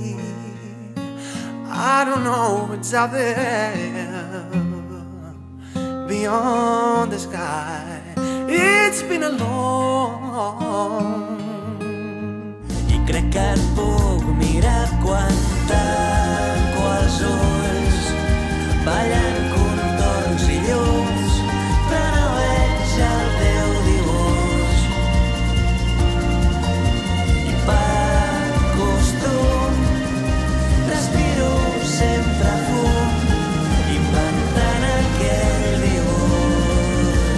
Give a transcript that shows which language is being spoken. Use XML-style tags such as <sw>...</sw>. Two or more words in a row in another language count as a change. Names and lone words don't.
<en>I don't know what's out there beyond the sky. It's been a long.</en> <ca>I crec que et puc mirar quan tanco els ulls, ballant contorns i llums, però no veig el teu dibuix. I per costum respiro sempre fum, inventant aquell dibuix.</ca>